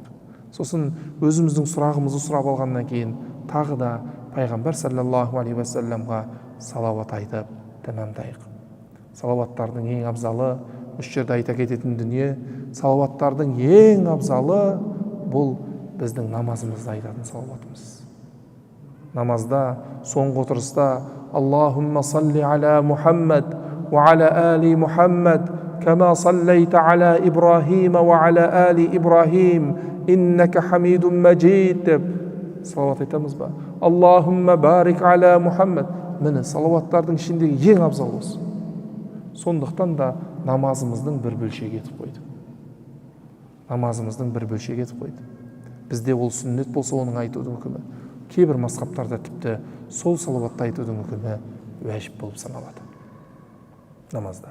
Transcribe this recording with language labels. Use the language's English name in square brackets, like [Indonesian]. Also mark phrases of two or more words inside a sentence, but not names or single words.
[Kazakh] Сосын өзіміздің сұрағымызды сұрап алғаннан кейін тағы да пайғамбар [Arabic] صلى الله عليه وسلم [Kazakh] салауат айтып тәмамдайық. Салауаттардың ең абзалы, осы жерде айта кететін дүние, салауаттардың ең абзалы бұл біздің намазымызда айтатын салауатымыз. Намазда соңғы отырыста [Arabic] اللهم صل على محمد وعلى آل محمد كما صليت على إبراهيم وعلى آل إبراهيم إنك حميد مجيد [Kazakh] деп салауат айтамыз ба? [Arabic] اللهم بارك على محمد. [Kazakh] Міне салауаттардың ішіндегі ең абзал осы. Сондықтан да намазымыздың бір бөлшегі етіп қойды. Намазымыздың бір бөлшегі етіп қойды. Бізде ол сүннет болса оның айтудың үкімі, кейбір мазхабтарда тіпті сол салауатты айтудың үкімі уәжіп болып саналады намазда.